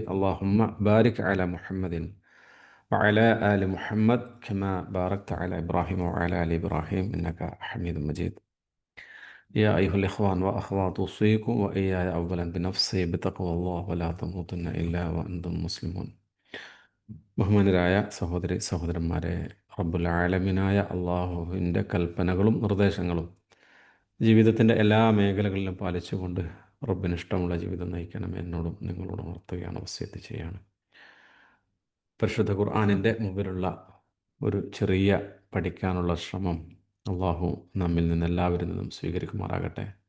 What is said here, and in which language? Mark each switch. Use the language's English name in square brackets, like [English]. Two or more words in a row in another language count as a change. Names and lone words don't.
[Arabic] اللهم بارك على محمد وعلى آل محمد كما باركت على إبراهيم وعلى آل إبراهيم إنك حميد مجيد. يا أيها الإخوان وأخوات، أوصيكم وإياي أولا بنفسي بتقوى الله ولا تموتن إلا وأنتم مسلمون. [Malayalam] ബഹുമാനരായ സഹോദരി സഹോദരന്മാരെ, റബ്ബുൽ ആലമീനായ അള്ളാഹുവിൻ്റെ കൽപ്പനകളും നിർദ്ദേശങ്ങളും ജീവിതത്തിൻ്റെ എല്ലാ മേഖലകളിലും പാലിച്ചുകൊണ്ട് റബ്ബിന് ഇഷ്ടമുള്ള ജീവിതം നയിക്കണം എന്നോടും നിങ്ങളോടും ഉണർത്തുകയാണ്, വസിയത്ത് ചെയ്യാണ്. പരിശുദ്ധ ഖുർആനിൻ്റെ മുമ്പിലുള്ള ഒരു ചെറിയ പഠിക്കാനുള്ള ശ്രമം അള്ളാഹു നമ്മിൽ നിന്നെല്ലാവരിൽ നിന്നും സ്വീകരിക്കുമാറാകട്ടെ.